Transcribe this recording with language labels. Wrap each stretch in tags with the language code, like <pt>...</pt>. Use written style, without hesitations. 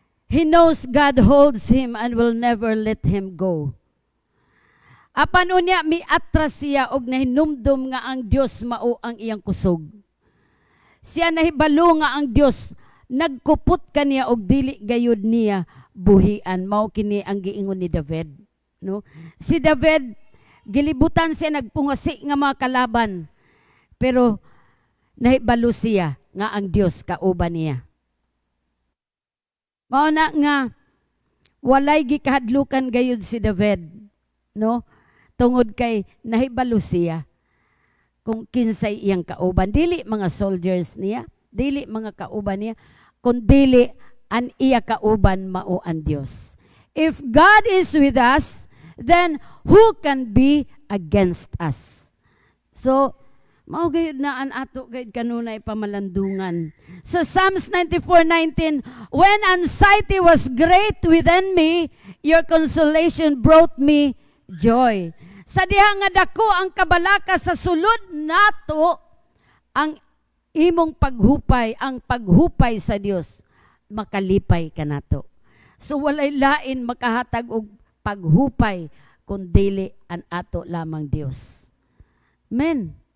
<en>He knows God holds him and will never let him go.</en> <ceb>Apan unya miatras siya og nahinumdum nga ang Dios mao ang iyang kusog. Siya nahibalo nga ang Dios nagkupot kaniya og dili gayud niya buhian. Mao kini ang giingon ni David, no? Si David gilibutan siya nagpungasi nga mga kalaban. Pero nahibalo siya nga ang Dios kauban niya. Mao na nga walay gikahadlukan gayud si David, no? Tungod kay nahibalo siya kung kinsay iyang kauban. Dili mga soldiers niya, dili mga kauban niya, kung dili an iya kauban mao ang Dios.</ceb> <en>If God is with us, then who can be against us?</en> <ceb>So, mao gayud na an ato gayud kanunay pamalandungan.</ceb> <en>Sa Psalms 94:19, when anxiety was great within me, your consolation brought me joy.</en> <ceb>Sa diha nga dako ang kabalaka sa sulod nato, ang imong paghupay, ang paghupay sa Dios, makalipay ka nato. So walay lain makahatag og paghupay kundi an ato lamang Dios. Amen.</ceb>